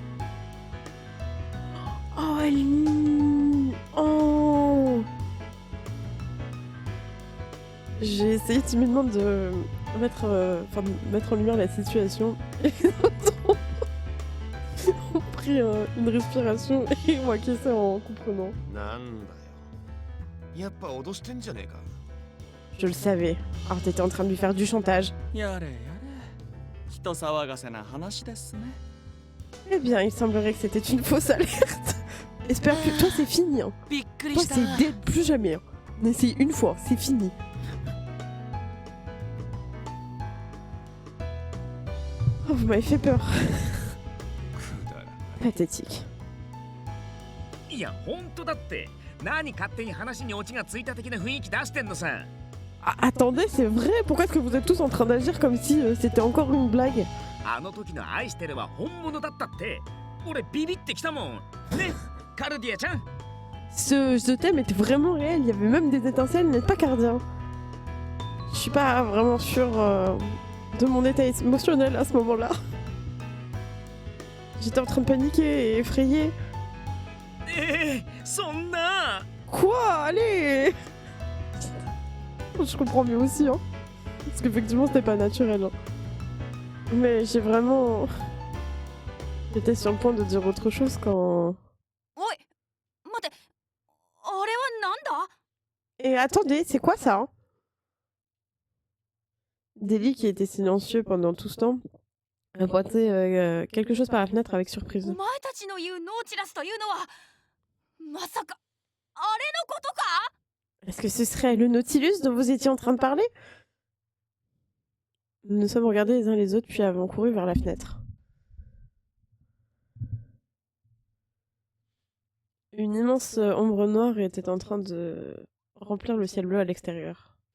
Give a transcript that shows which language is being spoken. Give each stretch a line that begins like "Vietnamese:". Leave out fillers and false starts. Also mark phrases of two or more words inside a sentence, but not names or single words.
French: Oh, Ellie. Oh. J'ai essayé timidement de mettre en lumière la situation. Et on prit une respiration et on acquiesçait en comprenant.
Japanese: なんだよ。やっぱ脅してんじゃねえか。
French: Je le savais. Alors t'étais en train de lui faire du chantage.
Japanese: やれやれ人騒がせな話ですね。
French: Eh bien, il semblerait que c'était une fausse alerte. Espère que toi c'est fini. Hein.
Japanese: びっくり
French: Toi
Japanese: した
French: c'est plus jamais. Hein. On essaye une fois, c'est fini. Oh, vous m'avez fait peur.
Japanese: くだらない。
French: Pathétique.
Japanese: いや本当だって何勝手に話にオチがついた的な雰囲気出してんのさ
French: Ah, attendez, c'est vrai? Pourquoi est-ce que vous êtes tous en train d'agir comme si c'était encore une blague?
Japanese: あの時の愛してるは本物だったって俺ビビってきたもんねカルディアちゃん
French: Ce thème était vraiment réel, il y avait même des étincelles, n'est pas Cardien. Je suis pas vraiment sûre de mon état émotionnel à ce moment-là. J'étais en train de paniquer et effrayée.
Japanese: そんな
French: Quoi? Allez! Je comprends mieux aussi, hein. Parce qu'effectivement, c'était pas naturel. Hein. Mais j'ai vraiment... J'étais sur le point de dire autre chose quand...
Japanese: おい待てあれはなんだ
French: Et attendez, c'est quoi ça? Hein? Deli, qui était silencieux pendant tout ce temps, a pointé quelque chose par la fenêtre avec surprise.
Japanese: お前たちの言うノーチラスというのはまさかあれのことか
French: Est-ce que ce serait le Nautilus dont vous étiez en train de parler? Nous nous sommes regardés les uns les autres puis avons couru vers la fenêtre. Une immense ombre noire était en train de remplir le ciel bleu à l'extérieur.